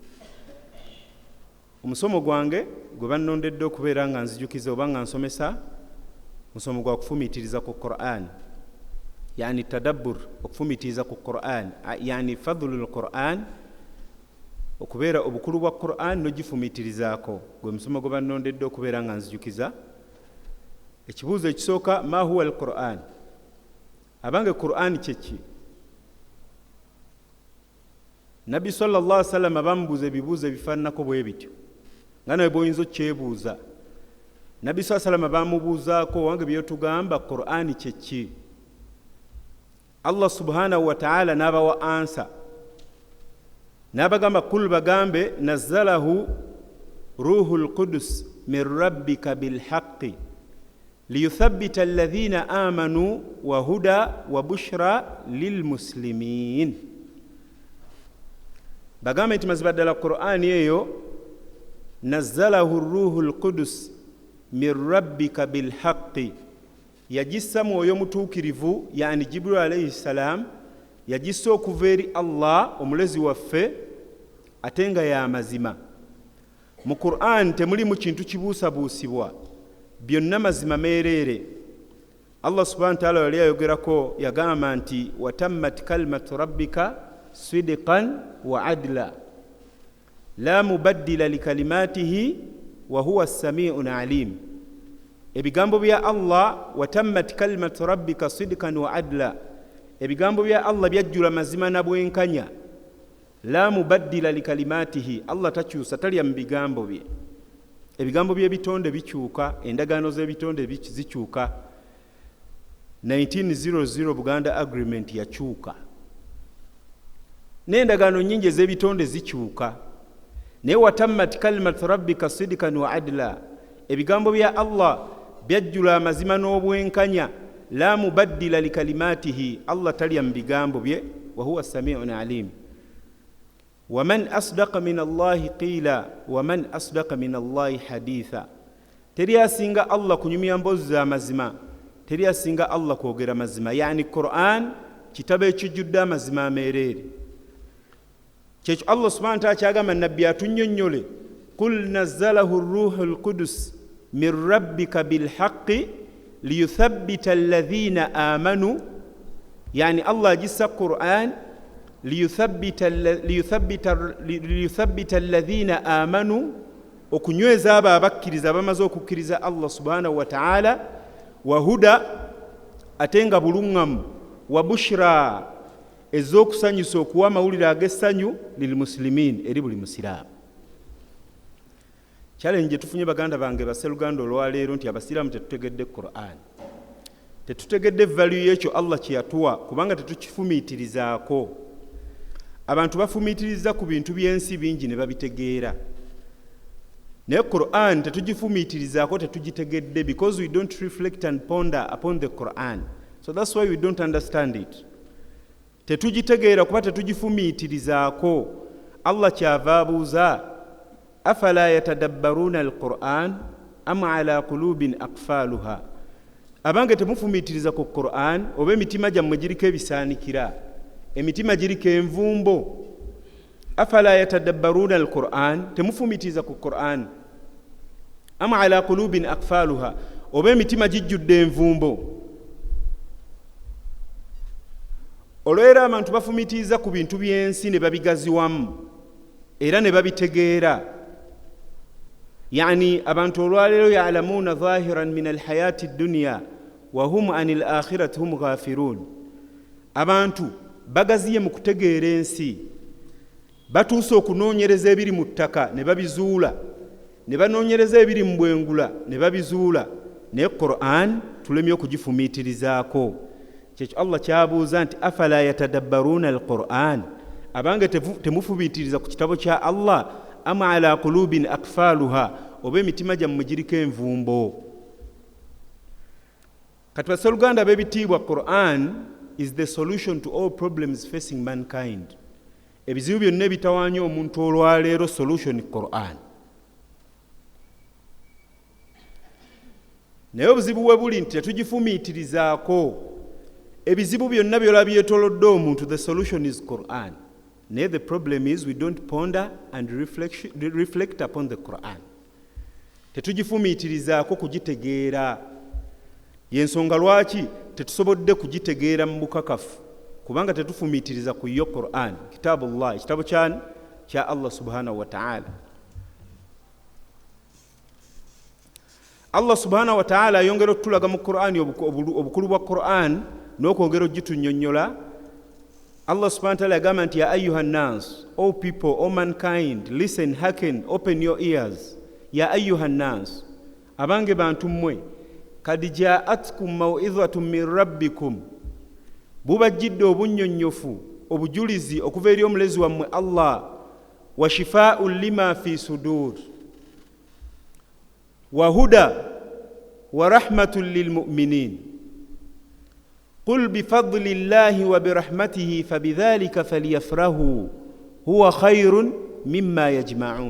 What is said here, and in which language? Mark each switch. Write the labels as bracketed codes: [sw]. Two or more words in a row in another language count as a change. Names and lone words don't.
[lg] Omusomo gwange gwe bannondedde okubeera nga nzijukiza oba nga nsomesa, musomo gwa kufumiitiriza ku Qur'an, [ar] يعني تدبر, [lg] okufumiitiriza ku Qur'an, [ar] يعني فضل القرآن, [lg] okubeera obukulu bwa Qur'an n'ogifumiitirizaako, gwe musomo gwe bannondedde okubeera nga nzijukiza. ekibuuzo ekisooka [ar] ما هو القرآن, [lg] abange Qur'an kyeki? Nabbi [ar] صلى الله عليه وسلم [lg] bamubuuza ebibuuzo ebifaananako bwe bityo nga nawe bw'oyinza okyebuuza. Nabbi [ar] صلى الله عليه وسلم [lg] bamubuuzaako wange byotugamba Qur'an kyeki? [ar] الله سبحانه وتعالى [lg] n'abawa ansa n'abagamba [ar] kul bagambe نزله روح القدس من ربك بالحق ليثبت الذين آمنوا وهدى وبشرى للمسلمين. [lg] Bagambe nti mazima ddala Qur'ani eyo [ar] نزله روح القدس من ربك بالحق, [lg] yagissa mwoyo mutuukirivu yani Jibril [ar] عليه السلام, [lg] yagissa okuva eri Allah omulezi waffe ate nga ya mazima. Mu Qur'an temulimu kintu kibuusabuusibwa, byonna mazima meereere. [ar] الله سبحانه وتعالى [lg] yali ayogerako yagamba nti [ar] وتمت كلمت ربك صدقا وعدلا لا مبدل لكلماته وهو السميع العليم. [lg] Ebigambo bya Allah [ar] وتمت كلمت ربك صدقا وعدلا, [lg] ebigambo bya Allah byajjula mazima na bwenkanya. [ar] لا مبدل لكلماته, [lg] Allah takyusa, talya mu bigambo bye. Ebigambo by'ebitonde bikyuka, endagaano z'ebitonde zikyuka. 1900 Buganda Agreement yakyuka, n'endagaano nnyingi ez'ebitonde zikyuka. Naye [ar] وتمت كلمت ربك صدقا وعدلا, [lg] ebigambo bya Allah byajjula amazima n'obwenkanya. [ar] لا مبدل لكلماته, [lg] Allah talya mu bigambo bye. [ar] وهو السميع العليم. ومن أصدق من الله قيلا ومن أصدق من الله حديثا, [lg] teri asinga Allah kunyumya mboozi za mazima, teri asinga Allah kwogera mazima. Yani Qur'an kitabo ekijjudde amazima ameereere. Kyekyo Allah [ar] سبحانه وتعالى [lg] kyagamba nabbi atunnyonnyole [ar] قل نزله روح القدس من ربك بالحق ليثبت الذين آمنوا, [lg] yani Allah agissa Qur'an liyuthabbita [ar] الذين آمنوا, [lg] okunyweza abo abakkiriza abamaze okukkiriza Allah [ar] سبحانه وتعالى, وهدى [lg] ate nga buluŋŋamu, [ar] وبشرى [lg] ez'okusanyusa okuwa amawulire ag'essanyu lilmuslimin eri buli musiraamu. Challenge gye tufunye baganda bange baseruganda olwaleero nti abasiraamu tetutegedde Qur'an, tetutegedde value y'ekyo Allah kye yatuwa kubanga tetukifumiitirizaako. Abantu bafumiitiriza ku bintu by'ensi bingi ne babitegeera, naye Qur'an tetugifumiitirizaako, tetugitegedde [en] because we don't reflect and ponder upon the Qur'an, so that's why we don't understand it. [lg] Tetugitegeera kuba tetugifumiitirizaako. Allah kyava abuuza [ar] أفلا يتدبرون القرآن أم على قلوب أقفالها, [lg] abange temufumiitiriza ku Qur'an oba emitima gyammwe giriko ebisaanikira, emitima giriko envumbo. [ar] أفلا يتدبرون القرآن, [lg] temufumiitiriza ku Qur'an. [ar] أم على قلوب أقفالها, [lg] oba emitima gijjudde envumbo. Olwera abantu bafumiitiriza ku bintu by'ensi ne babigaziwamu era ne babitegeera. [ar] Yani [lg] abantu olwaleero [ar] يعلمون ظاهرا من الحياة الدنيا وهم عن الآخرة هم غافلون. [lg] Abantu bagaziye mu kutegeera ensi, batuuse okunoonyereza ebiri mu ttaka ne babizuula, ne banoonyereza ebiri mu bwengula ne babizuula, naye Qur'an tulemye okugifumiitirizaako. Kyekyo Allah kyabuuza nti [ar] أفلا يتدبرون القرآن, [lg] abange temufumiitiriza ku kitabo kya Allah, [ar] أم على قلوب أقفالها, [lg] oba emitima gyammwe giriko envumbo. Kati baseruganda b'ebitiibwa, [en] Qur'an is the solution to all problems facing mankind. [lg] Ebizibu byonna ebitawaanya omuntu olwaleero, solution Qur'an. Naye obuzibu we buli nti tetugifumiitirizaako. Ebizibu byonna byolaba byetoolodde omuntu, [en] the solution is Qur'an. Naye the problem is we don't ponder and reflect upon the Qur'an. [lg] Tetugifumiitirizaako kugitegeera. Yensonga lwaki tetusobodde kugitegeera mu bukakafu, kubanga tetufumiitiriza ku yo Qur'an, kitabullah, ekitabo kya Allah [ar] سبحانه وتعالى. [lg] Allah [ar] سبحانه وتعالى [lg] yongera tulaga mu Qur'ani obukulu bwa Qur'an n'okwongera ogitunnyonnyola. [ar] الله سبحانه وتعالى [lg] yagamba nti [ar] يا أيها الناس, [en] all people, all mankind, listen, hearken, open your ears. [ar] يا أيها الناس, [lg] abange bantu mmwe, [ar] قد جاءتكم موعظة من ربكم, [lg] bubajjidde obunnyonnyofu obujulizi okuva eri omulezi wammwe Allah, [ar] وشفاء لما في الصدور وهدى ورحمة للمؤمنين. قل بفضل الله وبرحمته فبذلك فليفرحوا هو خير مما يجمعون.